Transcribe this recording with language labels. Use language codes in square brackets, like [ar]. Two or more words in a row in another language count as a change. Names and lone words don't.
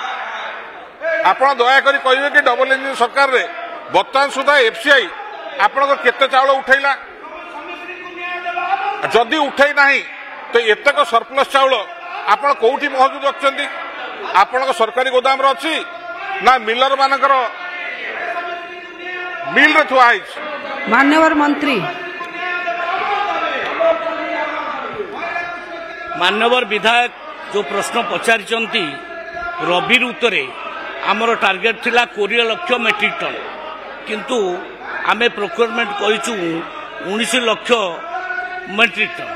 [or] ଆପଣ ଦୟାକରି କହିବେ କି [en] double engine [or] ସରକାରରେ ବର୍ତ୍ତମାନ ସୁଦ୍ଧା ଏଫସିଆଇ ଆପଣଙ୍କ କେତେ ଚାଉଳ ଉଠେଇଲା? ଯଦି ଉଠେଇ ନାହିଁ ତ ଏତେକ ସରପ୍ଲସ୍ ଚାଉଳ ଆପଣ କୋଉଠି ମହଜୁଦ ରଖିଛନ୍ତି? ଆପଣଙ୍କ ସରକାରୀ ଗୋଦାମରେ ଅଛି ନା ମିଲର ମାନଙ୍କର ମିଲରେ ଥୁଆ ହେଇଛି? ମାନ୍ୟବର ମନ୍ତ୍ରୀ ମାନ୍ୟବର ବିଧାୟକ ଯେଉଁ ପ୍ରଶ୍ନ ପଚାରିଛନ୍ତି ରବି ଋତୁରେ ଆମର ଟାର୍ଗେଟ ଥିଲା 20 ଲକ୍ଷ [en] metric ton, [or] କିନ୍ତୁ ଆମେ ପ୍ରୋକ୍ୟୁରମେଣ୍ଟ କରିଛୁ 19 ଲକ୍ଷ [en] metric ton.